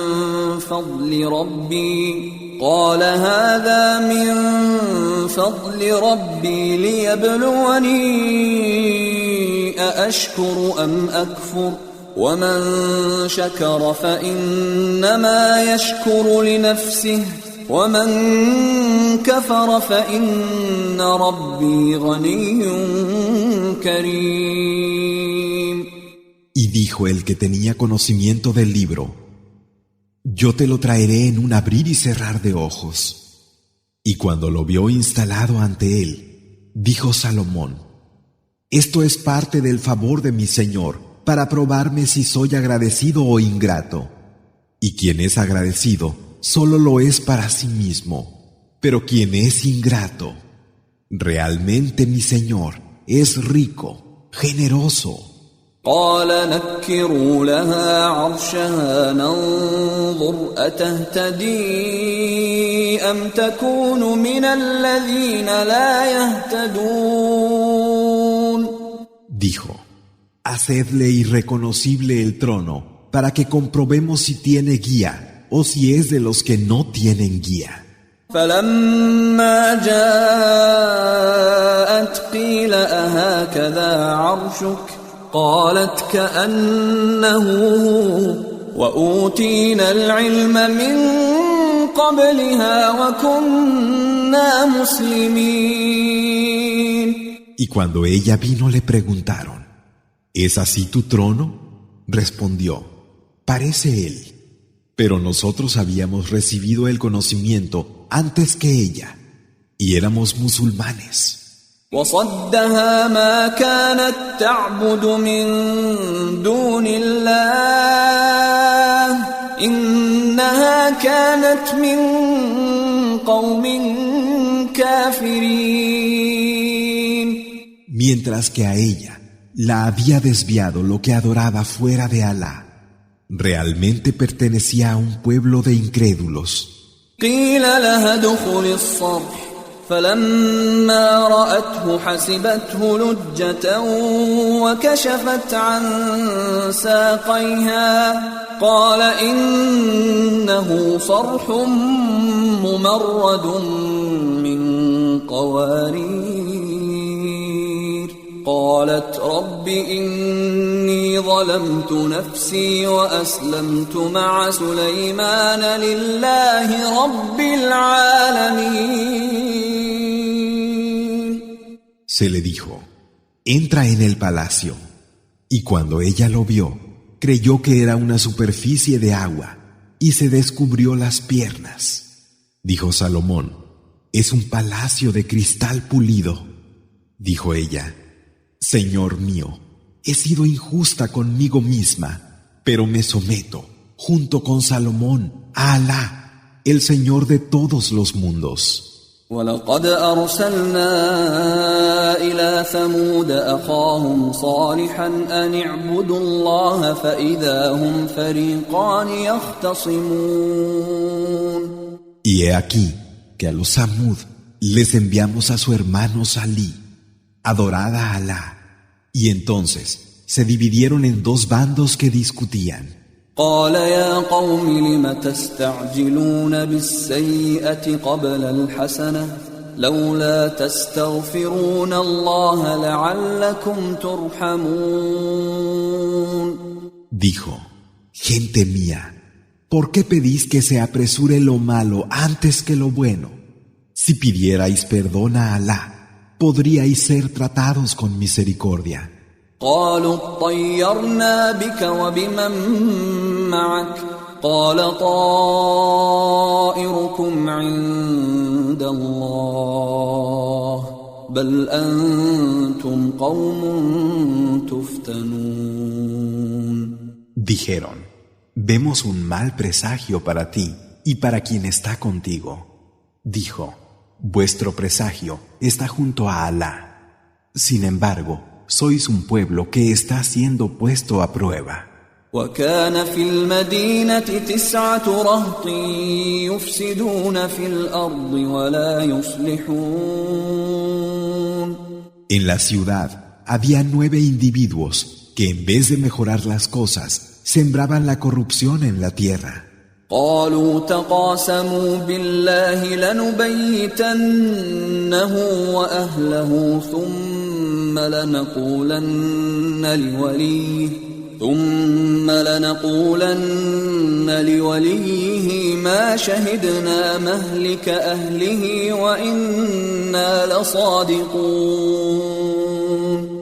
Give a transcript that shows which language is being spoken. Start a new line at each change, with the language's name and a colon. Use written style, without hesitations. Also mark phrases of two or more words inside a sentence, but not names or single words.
Arabic: فضل ربي ليبلوني أأشكر أم أكفر ومن شكر فإنما يشكر لنفسه ومن كفر فإن ربي غني كريم.
Spanish: Y dijo el que tenía conocimiento del libro: Yo te lo traeré en un abrir y cerrar de ojos. Y cuando lo vio instalado ante él, dijo Salomón: Esto es parte del favor de mi Señor para probarme si soy agradecido o ingrato. Y quien es agradecido solo lo es para sí mismo, pero quien es ingrato, realmente mi Señor es rico, generoso.
Arabic: قال نكروا لها عرشها ننظر أتهتدي أم تكون من الذين لا يهتدون.
Spanish: Dijo: Hacedle irreconocible el trono para que comprobemos si tiene guía o si es de los que no tienen guía.
Arabic: فلما جاءت قيل أهكذا عرشك قالت كأنه وأوتينا العلم من قبلها وكنا مسلمين.
Spanish: Y cuando ella vino le preguntaron: ¿Es así tu trono? Respondió: Parece él, pero nosotros habíamos recibido el conocimiento antes que ella y éramos musulmanes.
Arabic: وصدها ما كانت تعبد من دون الله إنها كانت من قوم كافرين.
Spanish: Mientras que a ella la había desviado lo que adoraba fuera de Alá, realmente pertenecía a un pueblo de incrédulos.
Arabic: قيل لها ادخل الصرح فلما رأته حسبته لجة وكشفت عن ساقيها قال إنه صرح ممرد من قوارير قالت رب إني ظلمت نفسي وأسلمت مع سليمان لله رب العالمين.
Spanish: Se le dijo, entra en el palacio. Y cuando ella lo vio, creyó que era una superficie de agua y se descubrió las piernas. Dijo Salomón, es un palacio de cristal pulido. Dijo ella, Señor mío, he sido injusta conmigo misma, pero me someto, junto con Salomón, a Alá, el Señor de todos los mundos.
Arabic: ولقد أرسلنا إلى ثمود أخاهم صالحا أن اعبدوا الله فإذا هم فريقان يختصمون.
Spanish: Y he aquí que a los Samud les enviamos a su hermano Salí, adorad a Alá, y entonces se dividieron en dos bandos que discutían.
Arabic: قال يا قوم لم تستعجلون بالسيئة قبل الحسنة لولا تستغفرون الله لعلكم ترحمون.
Spanish: Dijo, gente mía, ¿por qué pedís que se apresure lo malo antes que lo bueno? Si pidierais perdón a Alá, podríais ser tratados con misericordia.
Arabic: قالوا اطيرنا بك وبمن معك قال طائركم عند الله بل أنتم قوم تفتنون.
Spanish: Dijeron, vemos un mal presagio para ti y para quien está contigo. Dijo, vuestro presagio está junto a Alá. Sin embargo, sois un pueblo que está siendo puesto a prueba.
Arabic: وكان في المدينة 9 رهط يفسدون في الأرض ولا يصلحون.
Spanish: En la ciudad había 9 individuos que en vez de mejorar las cosas, sembraban la corrupción en la tierra.
Arabic: قالوا تقاسموا بالله لنبيتنه وأهله ثم لنقولن لوليه ما شهدنا مهلك أهله وإنا لصادقون.